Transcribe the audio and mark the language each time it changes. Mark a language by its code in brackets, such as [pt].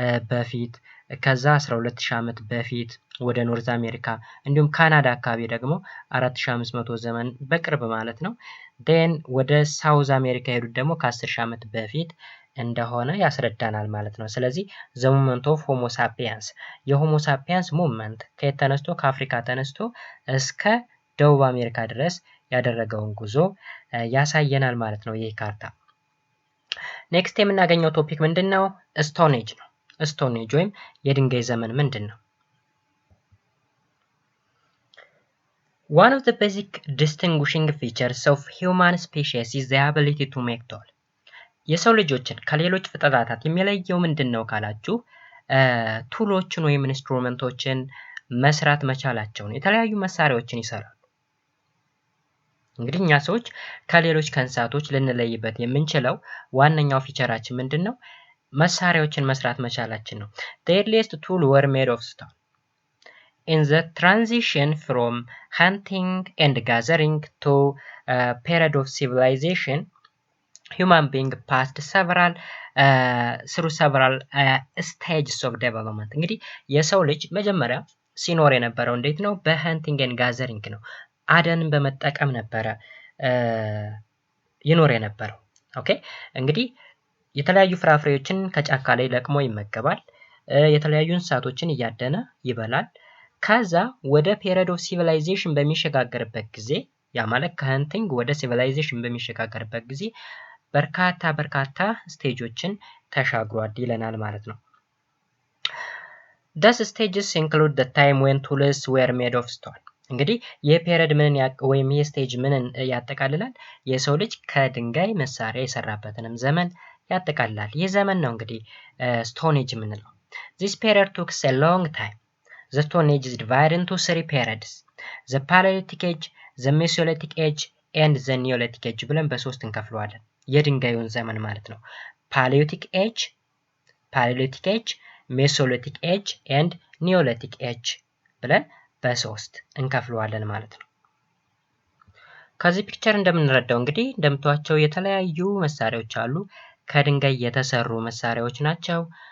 [am] በፊት ከዛ 12 ሺህ ዓመት በፊት ወደ ኖርዝ አሜሪካ እንዲሁም ካናዳ አካባቢ ደግሞ 4500 ዘመን በቅርብ ማለት ነው። ዴን ወደ ሳውዝ አሜሪካ ሄዱት ደግሞ ከ10 ሺህ ዓመት በፊት እንደሆነ ያስረዳናል ማለት ነው። ስለዚህ [en] ዘ ሙቭመንት ኦፍ ሆሞ ሳፒያንስ [am] የሆሞ ሳፒያንስ ሙቭመንት ከየት ተነስቶ ከአፍሪካ ተነስቶ እስከ ደቡብ አሜሪካ ድረስ ያደረገውን ጉዞ ያሳየናል ማለት ነው ይህ ካርታ። ኔክስት የምናገኘው ቶፒክ ምንድነው? ስቶን ኤጅ ነው። ስቶን ኤጅ ወይም የድንጋይ ዘመን ምንድነው? [en] One of the basic distinguishing features of human species is the ability to make tool. [am] የሰው ልጆችን ከሌሎች ፍጥረታት የሚለየው ምንድነው ካላችሁ ቱሎችን ወይም ኢንስትሩመንቶችን መስራት መቻላቸውን የተለያዩ መሳሪያዎችን ይሰራሉ። እንግዲህ እኛ ሰዎች ከሌሎች ከእንስሳቶች ልንለይበት የምንችለው ዋነኛው ፊቸራችን ምንድነው? መሳሪያዎችን መስራት መቻላችን ነው። [en] The earliest tools were made of stone. In the transition from hunting and gathering to period of civilization, human being passed through several stages of development. [am] እንግዲህ የሰው ልጅ መጀመሪያ ሲኖር የነበረው እንዴት ነው? በሀንቲንግ ኤንድ ጋዘሪንግ ነው። አደንን በመጠቀም ነበረ ይኖር የነበረው። ኦኬ እንግዲህ የተለያዩ ፍራፍሬዎችን ከጫካ ላይ ለቅሞ ይመገባል። የተለያዩ እንስሳቶችን እያደነ ይበላል። ከዛ ወደ ፔሪድ ኦፍ ሲቪላይዜሽን በሚሸጋገርበት ጊዜ ያ ማለት ከሀንቲንግ ወደ ሲቪላይዜሽን በሚሸጋገርበት ጊዜ በርካታ ስቴጆችን ተሻግሯል ይለናል ማለት ነው። [en] Thus stages include the time when tools were made of stone. [am] እንግዲህ የፔሪድ ምን ወይም የስቴጅ ምንን ያጠቃልላል? የሰው ልጅ ከድንጋይ መሳሪያ የሰራበትንም ዘመን ያጠቃልላል። ይህ ዘመን ነው እንግዲህ ስቶን ኤጅ የምንለው። [en] This period took a long time. The Stone Age is divided into 3 periods. The Paleolithic Age, the Mesolithic Age, and the Neolithic Age [am] ብለን በሶስት እንከፍለዋለን። የድንጋዩን ዘመን ማለት ነው። [en] Paleolithic Age, Mesolithic Age, and Neolithic Age [am] ብለን በሶስት እንከፍለዋለን ማለት ነው። ከዚህ ፒክቸር እንደምንረዳው እንግዲህ እንደምታዩቸው የተለያዩ መሳሪያዎች አሉ። ከድንጋይ የተሰሩ መሳሪያዎች ናቸው።